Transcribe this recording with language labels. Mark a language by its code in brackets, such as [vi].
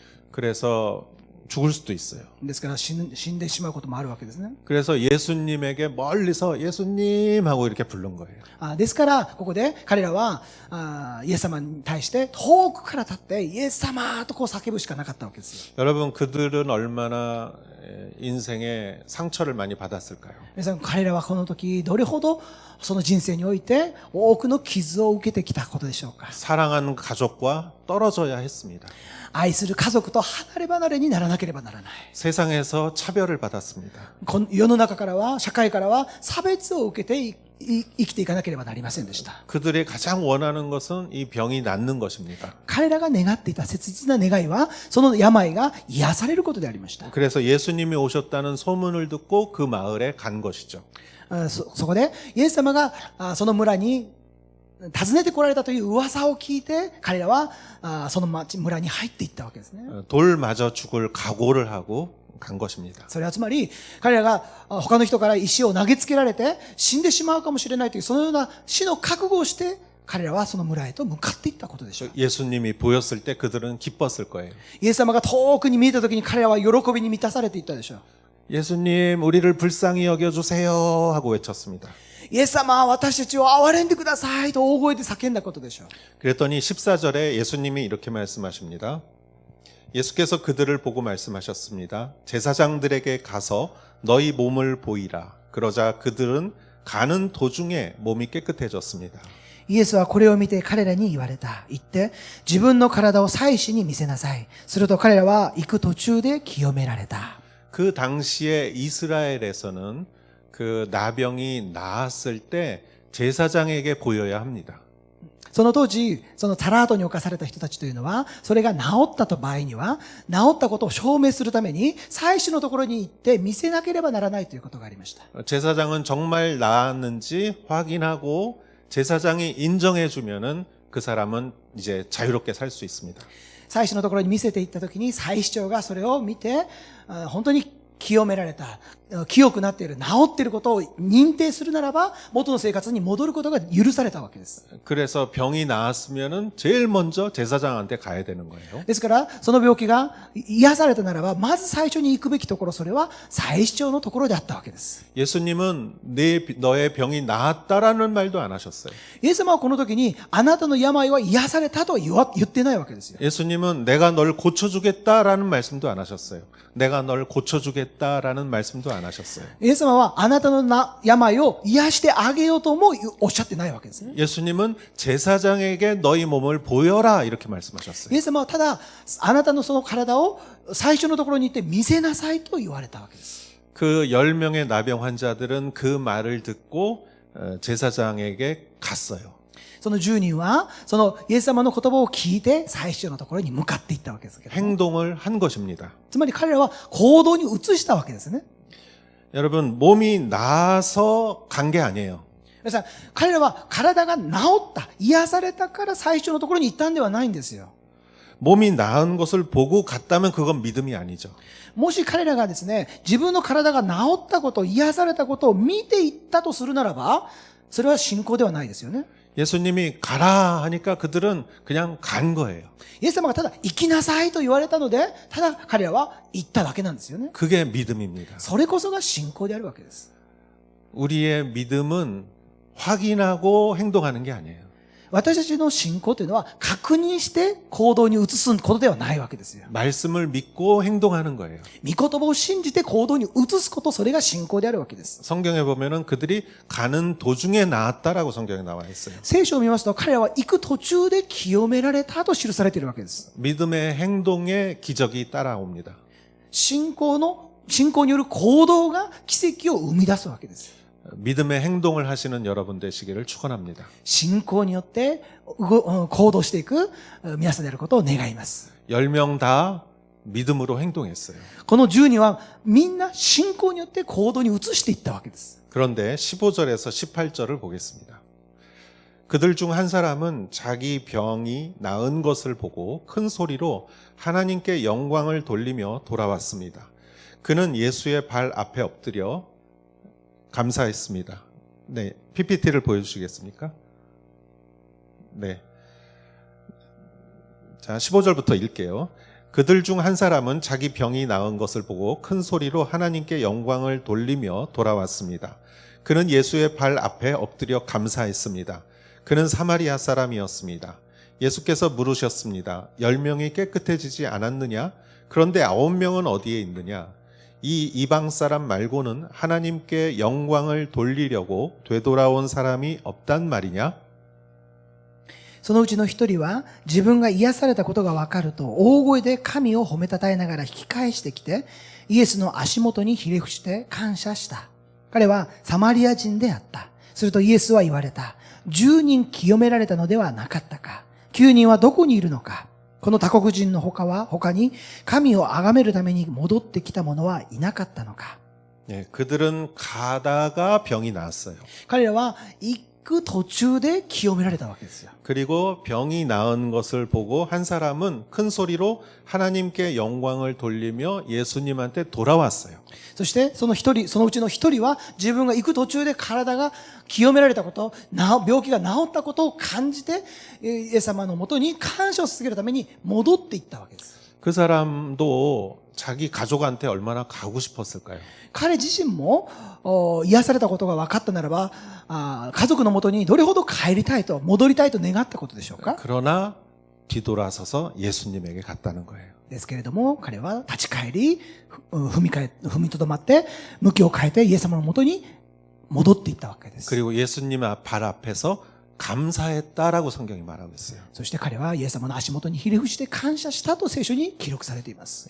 [ko] 그래서 죽을 수도 있어요. [ja] ですから死んでしまうこともあるわけですね。 [ko] 그래서 예수님에게 멀리서 예수님 하고 이렇게 부른 거예요. [ja] ですからここで彼らはイエス様に対して遠くから立ってイエス様とこう叫ぶしかなかったわけですよ。 [ko] 여러분 그들은 얼마나 인생에 상처를 많이 받았을까요? [ja] 皆さん彼らはこの時どれほどその人生において多くの傷を受けてきたことでしょうか。 [ko] 사랑하는 가족과 떨어져야 했습니다. [ja] 愛する家族と離れ離れにならなければならない。 [ko] 세상에서 차별을 받았습니다. [ja] 世の中からは社会からは差別を受けて生きていかなければなりませんでした。 [ko] 그들이 가장 원하는 것은 이 병이 낫는 것입니다. [ja] 彼らが願っていた切実な願いはその病が癒されることでありました。 [ko] 그래서 예수님이 오셨다는 소문을 듣고 그 마을에 간 것이죠. [ja] そこでイエス様がその村に訪ねてこられたという噂を聞いて彼らはその村に入っていったわけですね。 [ko] 돌 맞아 죽을 각오를 하고 간 것입니다. [ja] それはつまり彼らが他の人から石を投げつけられて死んでしまうかもしれないというそのような死の覚悟をして彼らはその村へと向かっていったことでしょう。 [ko] 예수님이 보였을 때 그들은 기뻤을 거예요. [ja] イエス様が遠くに見えた時に彼らは喜びに満たされていったでしょう。 [ko] 예수님 우리를 불쌍히 여겨주세요 하고 외쳤습니다. [ja] イエス様、私たちを憐れんでくださいと大声で叫んだことでしょう。 [ko] 그랬더니 14절에 예수님이 이렇게 말씀하십니다. 예수께서 그들을 보고 말씀하셨습니다. 제사장들에게 가서 너희 몸을 보이라. 그러자 그들은 가는 도중에 몸이 깨끗해졌습니다. [ja] イエスはこれを見て彼らに言われた。言って、自分の体を祭司に見せなさい。すると彼らは行く途中で清められた。 [ko] 그 당시에 이스라엘에서는 그 나병이 나았을 때 제사장에게 보여야 합니다. [ja] その当時、そのタラートに侵された人たちというのは、それが治ったと場合には、治ったことを証明するために、祭司のところに行って見せなければならないということがありました。 [ko] 제사장은 정말 나았는지 확인하고 제사장이 인정해 주면은 그 사람은 이제 자유롭게 살 수 있습니다. [ja] 祭司のところに見せていったときに、祭司長がそれを見て、本当に清められた、清くなっている、治っていることを認定するならば、元の生活に戻ることが許されたわけです。 [ko] 그래서 병이 나았으면은 제일 먼저 제사장한테 가야 되는 거예요. [ja] ですから、その病気が癒されたならば、まず最初に行くべきところ、それは祭司長のところであったわけです。 [ko] 예수님은 너의 병이 나았다라는 말도 안 하셨어요. [ja] イエス様はこの時に、あなたの病は癒されたとは言ってないわけですよ。 [ko] 예수님은 내가 널 고쳐주겠다라는 말씀도 안 하셨어요. 내가 널 고쳐주겠다라는 말씀도 안 하셨어요. [ja] イエス様はあなたの病を癒してあげようともおっしゃってないわけですね。 [ko] 예수님은 제사장에게 너희 몸을 보여라 이렇게 말씀하셨어요. [ja] イエス様はただ、あなたのその体を最初のところに行って見せなさいと言われたわけです。 [ko] 그 10명의 나병 환자들은 그 말을 듣고 제사장에게 갔어요. [ja] その10人は、そのイエス様の言葉を聞いて、祭司長のところに向かっていったわけですけど。 [ko] 행동을 한 것입니다. [ja] つまり彼らは行動に移したわけですね。 [ko] 여러분, 몸이 나아서 간 게 아니에요. [ja] 皆さん、彼らは体が治った、癒されたから祭司長のところに行ったんではないんですよ。 [ko] 몸이 나은 것을 보고 갔다면 그건 믿음이 아니죠. [ja] もし彼らがですね、自分の体が治ったこと、癒されたことを見ていったとするならば、それは信仰ではないですよね。 [ko] 예수님이 가라 하니까 그들은 그냥 간 거예요. [ja] イエス様がただ行きなさいと言われたので、ただ彼らは行っただけなんですよね。 [ko] 그게 믿음입니다. [ja] それこそが信仰であるわけです。 [ko] 우리의 믿음은 확인하고 행동하는 게 아니에요. [ja] 私たちの信仰というのは確認して行動に移すことではないわけですよ。 [ko] 말씀을 믿고 행동하는 거예요. [ja] 御言葉を信じて行動に移すこと、それが信仰であるわけです。 [ko] 성경에 보면은 그들이 가는 도중에 나았다라고 성경에 나와 있어요. [ja] 聖書を見ますと、彼らは行く途中で清められたと記されているわけです。 [ko] 믿음의 행동에 기적이 따라옵니다. [ja] 信仰による行動が奇跡を生み出すわけです。 [ko] 믿음의 행동을 하시는 여러분 되시기를 축원합니다. [ja] 信仰によって行動していく皆さんであることを願います。 [ko] 10명 다 믿음으로 행동했어요. [ja] この10人はみんな信仰によって行動に移していったわけです。 [ko] 그런데 15절에서 18절을 보겠습니다. 그들 중 한 사람은 자기 병이 나은 것을 보고 큰 소리로 하나님께 영광을 돌리며 돌아왔습니다. 그는 예수의 발 앞에 엎드려 감사했습니다. 네, PPT를 보여주시겠습니까? 네. 자, 15절부터 읽게요. 그들 중 한 사람은 자기 병이 나은 것을 보고 큰 소리로 하나님께 영광을 돌리며 돌아왔습니다. 그는 예수의 발 앞에 엎드려 감사했습니다. 그는 사마리아 사람이었습니다. 예수께서 물으셨습니다. 10명이 깨끗해지지 않았느냐? 그런데 9명은 어디에 있느냐? 이 이방 사람 말고는 하나님께 영광을 돌리려고 되돌아온 사람이 없단 말이냐? [ja] そのうちの一人は自分が癒されたことがわかると大声で神を褒めたたえながら引き返してきてイエスの足元にひれ伏して感謝した。彼はサマリア人であった。するとイエスは言われた。 10人清められたのではなかったか。9人はどこにいるのか。この他国人の他に神を崇めるために戻ってきた者はいなかったのか。 [ko] 네, 그들은 가다가 병이 나았어요. [ja] 彼らは行く途中で清められたわけですよ。 [ko] 그리고 병이 나은 것을 보고 한 사람은 큰 소리로 하나님께 영광을 돌리며 예수님한테 돌아왔어요. [ja] そしてそのうちの一人は自分が行く途中で体が清められたこと、病気が治ったことを感じて、イエス様のもとに感謝を続けるために戻っていったわけです。 [ko] 그 사람도 자기 가족한테 얼마나 가고 싶었을까요? [ja] 彼自身も癒されたことが分かったならば、家族のもとにどれほど帰りたいと、戻りたいと願ったことでしょうか。 [ko] 그러나 뒤돌아서서 예수님에게 갔다는 거예요. [ja] ですけれども、彼は立ち返り、踏みとどまって、向きを変えてイエス様のもとに戻っていったわけです。 [ko] 그리고 예수님 발 앞에서 감사했다라고 성경이 말하고 있어요. [ja] そして彼はイエス様の足元にひれ伏して感謝したと聖書に記録されています。